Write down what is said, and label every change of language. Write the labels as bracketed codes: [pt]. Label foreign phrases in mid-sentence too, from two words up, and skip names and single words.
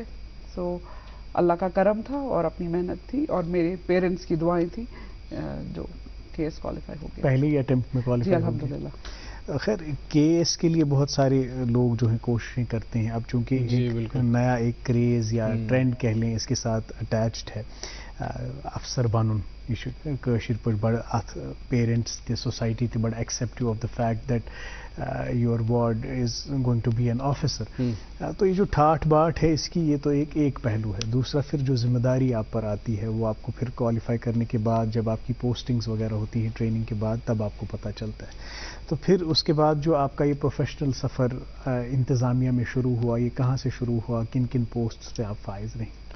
[ur] سو اللہ کا کرم تھا اور اپنی محنت تھی اور میرے پیرنٹس کی دعائیں تھیں جو KS کوالیفائی ہو گیا. پہلے ہی اٹیمپٹ میں کوالیفائی. جی الحمدللہ. خیر KS کے لیے بہت سارے لوگ جو ہیں کوششیں کرتے ہیں. اب چونکہ نیا ایک کریز یا ٹرینڈ کہہ لیں اس کے ساتھ اٹیچڈ ہے, [ks] افسر بنن یہ کاشر پہ بڑ ات پیرنٹس تہ سوسائٹی تہ بڑ ایکسیپٹو [en] of the fact that your ward is going to be an officer. [ur] تو یہ جو ٹھاٹ باٹ ہے اس کی, یہ تو ایک پہلو ہے. دوسرا پھر جو ذمہ داری آپ پر آتی ہے وہ آپ کو پھر کوالیفائی کرنے کے بعد جب آپ کی پوسٹنگز وغیرہ ہوتی ہیں ٹریننگ کے بعد تب آپ کو پتہ چلتا ہے. تو پھر اس کے بعد جو آپ کا یہ پروفیشنل سفر انتظامیہ میں شروع ہوا, یہ کہاں سے شروع ہوا, کن کن پوسٹ سے آپ فائز رہیں؟